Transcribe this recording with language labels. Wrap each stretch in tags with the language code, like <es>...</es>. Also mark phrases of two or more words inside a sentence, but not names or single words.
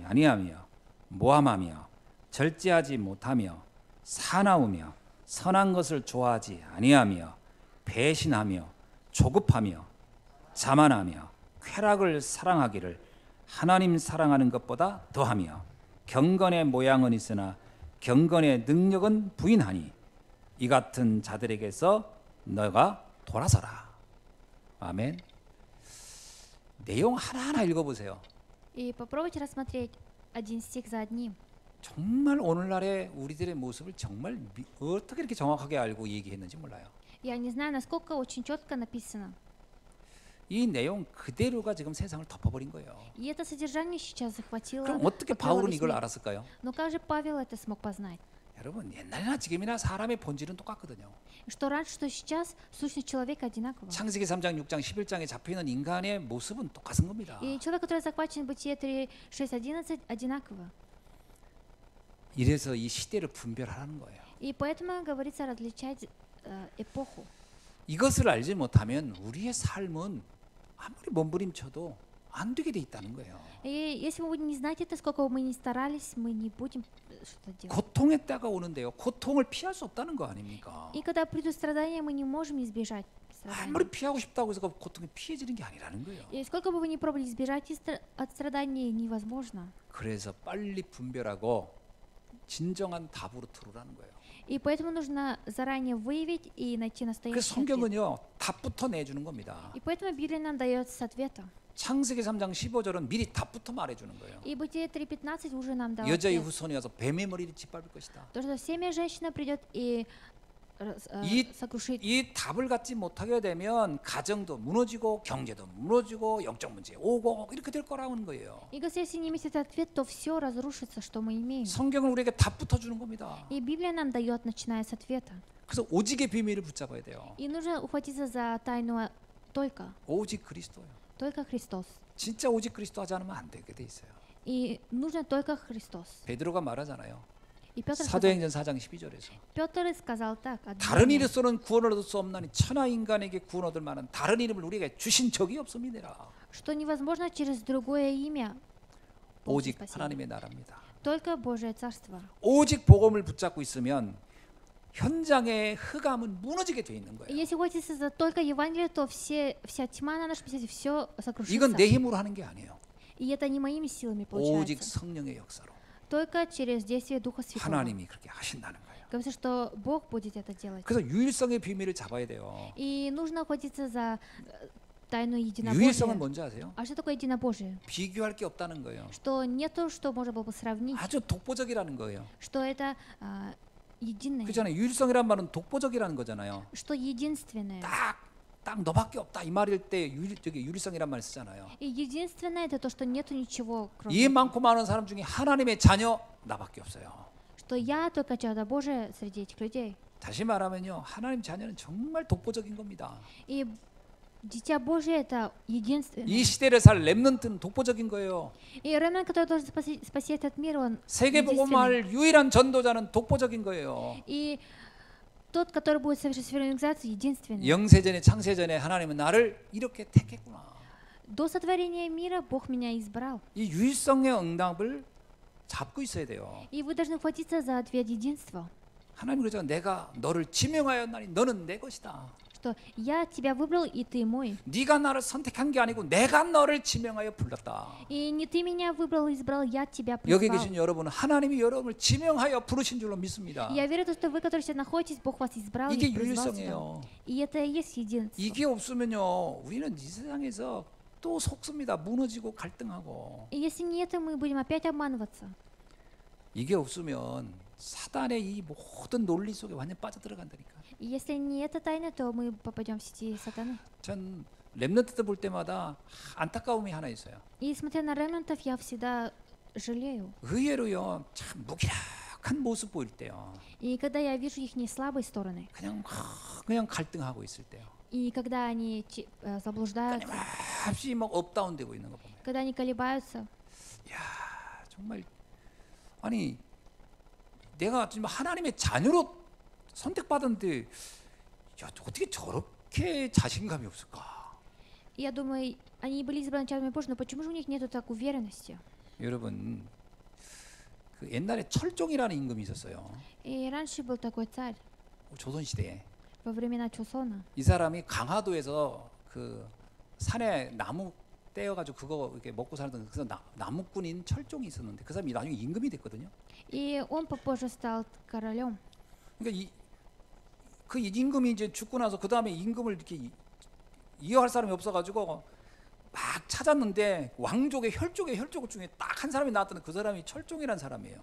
<ko>아니하며 모함하며 절제하지 못하며 사나우며 선한 것을 좋아하지 아니하며 배신하며 조급하며 자만하며 쾌락을 사랑하기를 하나님 사랑하는 것보다 더하며 경건의 모양은 있으나 경건의 능력은 부인하니 이 같은 자들에게서 너가 돌아서라. 아멘. 내용 하나하나 읽어보세요.</ko> <ru>И попробуйте рассмотреть один стих за одним.</ru> <ko>정말 오늘날의 우리들의 모습을 정말 어떻게 이렇게 정확하게 알고 얘기했는지 몰라요.</ko> <ru>Я не знаю, насколько очень четко написано.</ru> <ko>이 내용 그대로가 지금 세상을 덮어버린 거예요.</ko> <ru>И это содержание сейчас захватило.</ru> <ko>그럼 어떻게</ko> <ru>покрыло</ru> <ko>바울은</ko> <ru>весь</ru> <ko>이걸</ko> <ru>мир.</ru> <ko>알았을까요?</ko> <ru>Но как же Павел это смог познать?</ru> <ko>여러분 옛날이나 지금이나 사람의 본질은 똑같거든요.</ko> <ru>Что раньше, что сейчас, сущность человека одинакова.</ru> <ko>창세기 3장, 6장, 11장에 잡혀있는 인간의 모습은 똑같은 겁니다.</ko> <ru>И человек, который захвачен в Бытие 3, 6, 11, одинаково.</ru> <ko>이래서 이 시대를 분별하라는 거예요.</ko> <ru>И поэтому говорится различать эпоху.</ru> <ko>이것을 알지 못하면 우리의 삶은 아무리 몸부림쳐도 안 되게 돼 있다는 거예요.</ko> <ru>И если мы будем не знать это, сколько бы мы ни старались, мы не будем что-то делать.</ru> <ko>고통의 때가 오는데요. 고통을 피할 수 없다는 거 아닙니까?</ko> <ru>И когда придут страдания, мы не можем избежать страданий.</ru> <ko>아무리 피하고 싶다고 해서 그 고통이 피해지는 게 아니라는 거예요.</ko> <ru>И сколько бы вы ни пробовали избежать от страданий, невозможно.</ru> <ko>그래서 빨리 분별하고 진정한 답으로 들어오라는 거예요.</ko> <ru>И поэтому нужно заранее выявить и найти</ru> <ko>그래서</ko> <ru>настоящий ответ.</ru> <ko>성경은요 답부터 내주는 겁니다.</ko> <ru>И поэтому Библия нам дает с ответа.</ru> <ko>창세기 3장 15절은 미리 답부터 말해주는 거예요.</ko> <ru>И Бытие 3:15 уже нам дало</ru> <ko>여자의</ko> <ru>ответ.</ru> <ko>후손이 와서 뱀의 머리를 짓밟을 것이다.</ko> <ru>То, что семя женщина придет и сокрушит.</ru> <ko>이 답을 갖지 못하게 되면 가정도 무너지고 경제도 무너지고 영적 문제 오고 이렇게 될 거라는 거예요.</ko> <ru>И если не иметь этот ответ, то все разрушится, что мы имеем.</ru> <ko>성경은 우리에게 답부터 주는 겁니다.</ko> <ru>И Библия нам дает, начиная с ответа.</ru> <ko>그래서 오직의 비밀을 붙잡아야 돼요.</ko> <ru>И нужно ухватиться за тайну только</ru> <ko>오직 그리스도요.</ko> <ru>Христос.</ru> <ko>진짜 오직 그리스도 하지 않으면 안 되게 돼 있어요.</ko> <ru>И нужно только Христос.</ru> <ko>베드로가 말하잖아요.</ko> <ru>И Петр</ru> <ko>사도행전 4장 12절에서</ko> <ru>сказал так:</ru> <ko>다른 이로서는 구원을 얻을 수 없나니 천하 인간에게 구원 얻을 만한 다른 이름을 우리에게 주신 적이 없음이니라.</ko> <ru>что невозможно через другое имя получить</ru> <ko>오직</ko> <ru>спасение.</ru> <ko>하나님의 나라입니다.</ko> <ru>Только Божие Царство.</ru> <ko>오직 복음을 붙잡고 있으면 현장의 흑암은 무너지게 돼 있는</ko> <ru>И</ru> <ko>거예요.</ko> <ru>если ухватиться за только Евангелие, то вся тьма на нашем свете, все</ru> <ko>이건</ko> <ru>сокрушится.</ru> <ko>내 힘으로 하는 게 아니에요.</ko> <ru>И это не моими силами</ru> <ko>오직</ko> <ru>получается.</ru> <ko>성령의 역사로</ko> <ru>Только через действие Духа Святого.</ru> <ko>하나님이 그렇게 하신다는 거예요.</ko> <ru>Говорится, что Бог будет это делать.</ru> <ko>그래서 유일성의 비밀을 잡아야 돼요.</ko> <ru>И нужно ухватиться за тайну</ru> <ko>유일성은</ko> <ru>единобожия.</ru> <ko>뭔지 아세요?</ko> <ru>А что такое единобожие?</ru> <ko>비교할 게 없다는 거예요.</ko> <ru>Что нету, что можно было бы сравнить.</ru> <ko>아주 독보적이라는 거예요.</ko> <ru>Что это единое.</ru> <ko>그렇잖아요. 유일성이란 말은 독보적이라는 거잖아요.</ko> <ru>Что единственное.</ru> <ko>딱 너밖에 없다 이 말일 때 유일성이란 말 쓰잖아요.</ko> <ru>И единственное это то, что нету ничего, кроме.</ru> <ko>이 많고 많은 사람 중에 하나님의 자녀 나밖에 없어요.</ko> <ru>Что я только чадо Божие среди этих людей.</ru> <ko>다시 말하면요, 하나님 자녀는 정말 독보적인 겁니다.</ko> <ru>И Дитя Божие это единственное.</ru> <ko>이 시대를 살 렘넌트는 독보적인 거예요.</ko> <ru>И ремнант, который должен спасти этот мир, он</ru> <ko>세계</ko> <ru>единственный.</ru> <ko>복음할 유일한 전도자는 독보적인 거예요.</ko> <ru>И тот, который будет совершить евангелизацию, единственный.</ru> <ko>영세전에 창세전에 하나님은 나를 이렇게 택했구나.</ko> <ru>До сотворения мира Бог меня избрал.</ru> <ko>이 유일성의 응답을 잡고 있어야 돼요.</ko> <ru>И вы должны хватиться за ответ единства.</ru> <ko>하나님 그러죠. 내가 너를 지명하였나니 너는 내 것이다.</ko> <ru>Что я тебя выбрал, и ты мой.</ru> <ko>네가 나를 선택한 게 아니고 내가 너를 지명하여 불렀다.</ko> <ru>И не ты меня выбрал, избрал, я тебя</ru> <ko>여기</ko> <ru>призвал.</ru> <ko>계신 여러분은 하나님이 여러분을 지명하여 부르신 줄로 믿습니다.</ko> <ru>Я верю, что вы, которые сейчас находитесь, Бог вас избрал</ru> <ko>이게</ko> <ru>и призвал сюда.</ru> <ko>유일성이에요.</ko> <ru>И это и есть единство.</ru> <ko>이게 없으면요, 우리는 이 세상에서 또 속습니다. 무너지고 갈등하고.</ko> <ru>И если нет, мы будем опять обманываться.</ru> <ko>이게 없으면 사단의 이 모든 논리 속에 완전 빠져들어간다니까.</ko> <ru>И если не эта тайна, то мы попадем в сети сатаны.</ru> <ko>전 렘넌트들 볼 때마다 안타까움이 하나 있어요.</ko> <ru>И смотря на ремнантов, я всегда жалею.</ru> <ko>의외로요, 참 무기력한 모습 보일 때요.</ko> <ru>И когда я вижу их не слабые стороны,</ru> <ko>그냥 갈등하고 있을 때요.</ko> <ru>и когда они заблуждаются,</ru> <ko>끊임없이 막 업다운되고 있는 거 보면,</ko> <ru>когда они колебаются,</ru> <ko>야 정말 아니 내가 지금 하나님의 자녀로 선택받았는데, 야 어떻게 저렇게 자신감이 없을까?</ko> <ru>я думаю, они были избраны чадами Божьими, но почему же у них нету так уверенности?</ru> <ko>여러분, 그 옛날에 철종이라는 임금이 있었어요.</ko> <ru>И раньше был такой царь</ru> <ko>조선 시대에.</ko> <ru>во времена Чусона.</ru> <ko>이 사람이 강화도에서 그 산에 나무 떼어가지고 그거 이렇게 먹고 살던 그래서 나무꾼인 철종이 있었는데 그 사람이 나중에 임금이 됐거든요.</ko> <ru>И он попозже стал королем.</ru> <ko>그러니까 그 임금이 이제 죽고 나서 그 다음에 임금을 이렇게 이어할 사람이 없어가지고 막 찾았는데 왕족의 혈족 중에 딱 한 사람이 나왔던 그 사람이 철종이라는 사람이에요.</ko>